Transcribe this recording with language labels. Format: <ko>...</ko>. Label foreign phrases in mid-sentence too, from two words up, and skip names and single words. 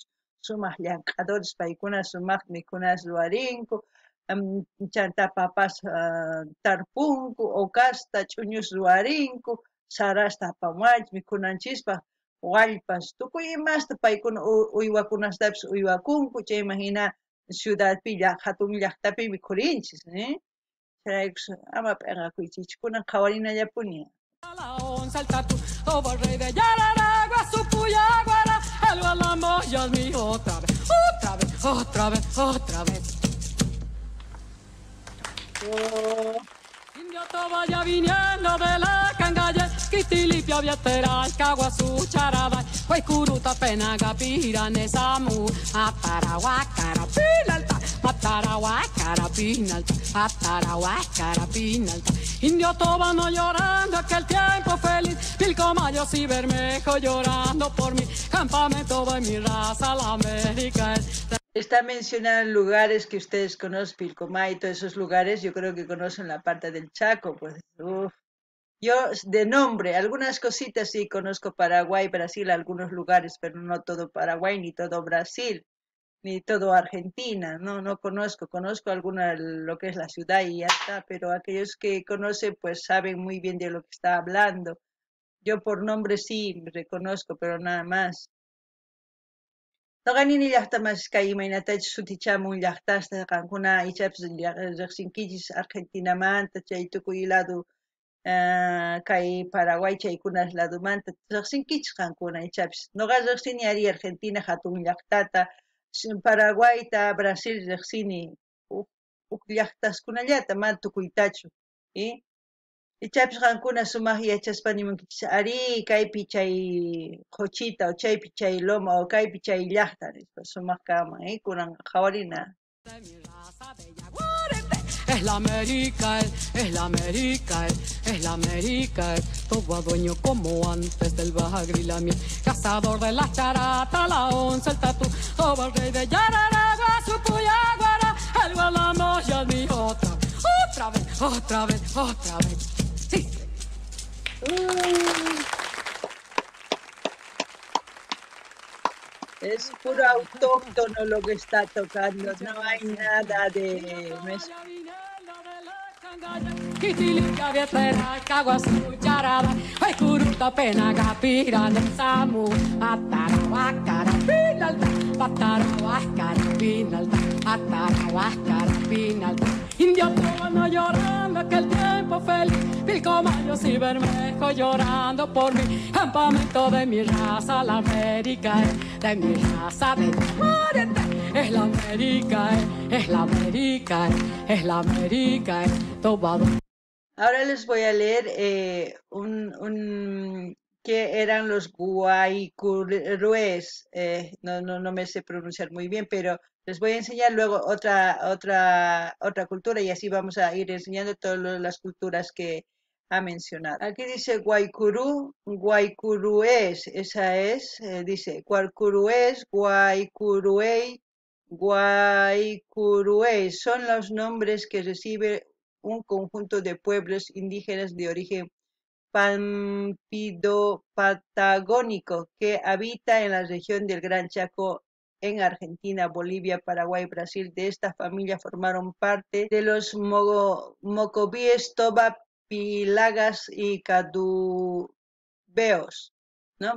<qu>Sumaq llank'adores paykuna sumaq mikhunas ruwarinku, chantapapas tarpunku, okasta ch'uñus ruwarinku, sarasta apamuanchis mikhunanchispaq, wallpas, tukuy imasta paykuna uywakunastapis uywakunku, chayman hina ciudadpi hatun llaqtapi mikhurinchis, Chayraykus ama p'inqakuychikchu, kunan qhawarinallapuni.</qu> <es>La onza, el tatu, todo el rey de Yararagua, su puyaguara, el gualamo ya es mío otra vez, otra vez, otra vez, otra vez. Oh. Indio toba ya viniendo de la cangalle, Quitilipia, Vietera, Caguazú, Charabay, Huaycuruta, Penaga, Pirane, Samu, Atarahuacara, Pinalta, Atarahuacara, Pinalta, Atarahuacara, Pinalta. Indio tobano llorando aquel tiempo feliz, Pilcomayos y Bermejo llorando por mi campamento de mi raza, la América. Está mencionando lugares que ustedes conocen, Pilcomayo y todos esos lugares, yo creo que conocen la parte del Chaco, pues, Yo de nombre, algunas cositas sí conozco Paraguay, Brasil, algunos lugares, pero no todo Paraguay, ni todo Brasil, ni todo Argentina, no conozco alguna, lo que es la ciudad y ya está, pero aquellos que conocen pues saben muy bien de lo que está hablando. Yo por nombre sí reconozco, pero nada más.</es> <qu>Taqanini llaqtamas kay imaynatachus sutichamun llaqtasta qankuna ichapis riqsinkichis Argentinamanta chay tukuy lado kay Paraguay chaykunas ladumanta riqsinkichis qankuna ichapis. Nuqa riqsini ari Argentina hatun llaqtata, Paraguayta, Brasil riqsini huk llaqtaskunallata mana tukuytachu, ichapis qankuna sumaq yachaspa nimunkichis ari kaypi chay qochita o chaypi chay loma o kaypi chay llaqta nispa sumaq kama, kunan qhawarina.</qu> <es>Es la América, es la América, es la América, todo dueño como antes del bagre y la miel, cazador de la charata, la onza, el tatu, todo el rey de Yararagua, su puyaguara, el gualamo ya es mi otra vez, otra vez, otra vez, sí. Es puro autóctono lo que está tocando, no hay nada de... No es... Quitilipia, Vietera, Caguazú, Charabay, Huaycuruta, Penaga, Pirane, Samu, Atarahuacara, Pinalta, Atarahuacara, Pinalta, Atarahuacara, Pinalta. Indio tobano llorando aquel tiempo feliz, Pilcomayos y Bermejo llorando por mi campamento de mi raza, la América, de mi raza, de Oriente. Es la América, es la América, es la América, todo. Ahora les voy a leer que eran los guaycurúes. No me sé pronunciar muy bien, pero les voy a enseñar luego otra cultura y así vamos a ir enseñando todas las culturas que ha mencionado. Aquí dice guaycurú, guaycurués, esa es, dice guaycurués, guaycuruey, guaycuruey, son los nombres que recibe un conjunto de pueblos indígenas de origen pampido-patagónico que habita en la región del Gran Chaco en Argentina, Bolivia, Paraguay, Brasil. De esta familia formaron parte de los mocobíes, toba, pilagas y caduveos, ¿no?</es>